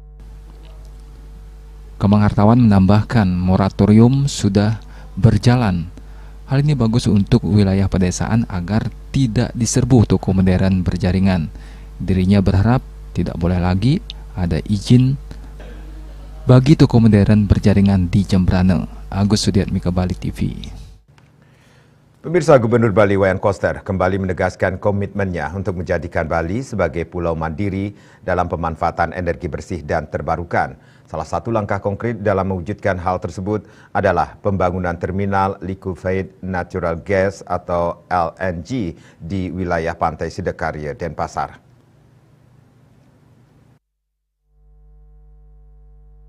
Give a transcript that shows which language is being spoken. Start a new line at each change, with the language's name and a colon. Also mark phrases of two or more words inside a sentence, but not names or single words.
Indonesian: Kembang Hartawan menambahkan moratorium sudah berjalan. Hal ini bagus untuk wilayah pedesaan agar tidak diserbu toko modern berjaringan. Dirinya berharap tidak boleh lagi ada izin bagi toko modern berjaringan di Jembrana. Agus Sudiatmika, Bali TV. Pemirsa, Gubernur Bali Wayan Koster kembali menegaskan komitmennya untuk menjadikan Bali sebagai pulau mandiri dalam pemanfaatan energi bersih dan terbarukan. Salah satu langkah konkret dalam mewujudkan hal tersebut adalah pembangunan terminal
English: Liquefied Natural Gas
Indonesian: atau LNG di wilayah Pantai Sidakarya, Denpasar.